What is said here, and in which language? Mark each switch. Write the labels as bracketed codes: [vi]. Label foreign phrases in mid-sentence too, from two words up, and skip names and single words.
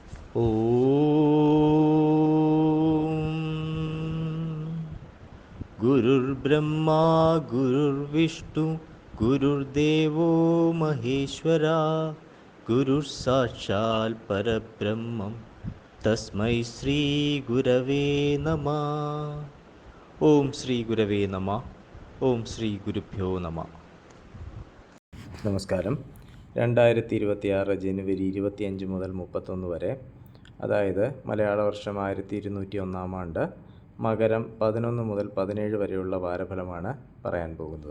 [sa] गुरुर्ब्रह्मा गुरुर्विष्णु गुरुर्देवो महेश्वरा गुरुः परब्रह्मं तस्मै श्रीगुरवे नमः. ഓം ശ്രീ ഗുരവേ നമ. ഓം ശ്രീ ഗുരുഭ്യോ നമ. [ml] നമസ്കാരം. 2026 ജനുവരി 25 മുതൽ 31 വരെ, അതായത് മലയാള വർഷം 1201 ആണ്ട്, മകരം 11 മുതൽ 17 വരെയുള്ള വാരഫലമാണ് പറയാൻ പോകുന്നത്.